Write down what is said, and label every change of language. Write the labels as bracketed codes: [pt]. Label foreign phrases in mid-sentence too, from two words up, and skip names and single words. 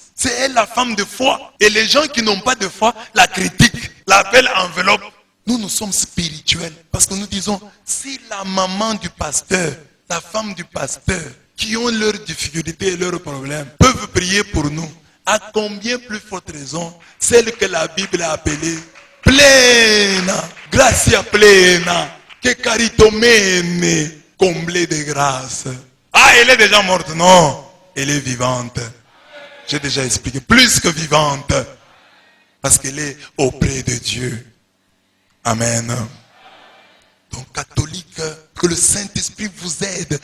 [fr] C'est elle la femme de foi. Et les gens qui n'ont pas de foi la critiquent, l'appellent enveloppe. Nous sommes spirituels. Parce que nous disons, si la maman du pasteur, la femme du pasteur, qui ont leurs difficultés et leurs problèmes, peuvent prier pour nous, à combien plus forte raison, celle que la Bible a appelée [la] plena, gratia plena, [fr] que caritomene, comblée de grâce. Ah, elle est déjà morte? Non, elle est vivante. J'ai déjà expliqué, plus que vivante, parce qu'elle est auprès de Dieu. Amen. Donc, catholique, que le Saint-Esprit vous aide.